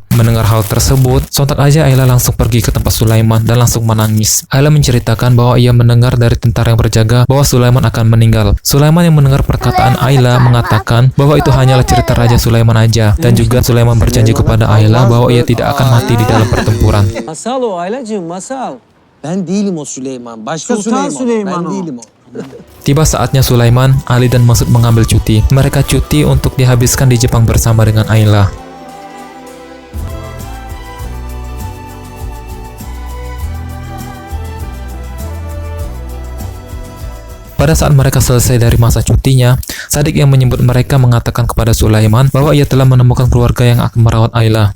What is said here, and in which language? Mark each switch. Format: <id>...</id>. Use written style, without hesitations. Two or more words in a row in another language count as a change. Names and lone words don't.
<id>Mendengar hal tersebut, sontak aja Ayla langsung pergi ke tempat Sulaiman dan langsung menangis. Ayla menceritakan bahwa ia mendengar dari tentara yang berjaga bahwa Sulaiman akan meninggal. Sulaiman yang mendengar perkataan Ayla mengatakan bahwa itu hanyalah cerita Raja Sulaiman aja, dan juga Sulaiman berjanji kepada Ayla bahwa ia tidak akan mati di dalam pertempuran.</id> <tr>Masal o Aylacığım, masal. Ben değilim o Süleyman. Başka Sultan Süleyman Ben o. değilim o.</tr> <id>Tiba saatnya Sulaiman, Ali dan Masud mengambil cuti. Mereka cuti untuk dihabiskan di Jepang bersama dengan Ayla. Pada saat mereka selesai dari masa cutinya, Sadik yang menyebut mereka mengatakan kepada Sulaiman bahwa ia telah menemukan keluarga yang akan merawat Ayla.</id>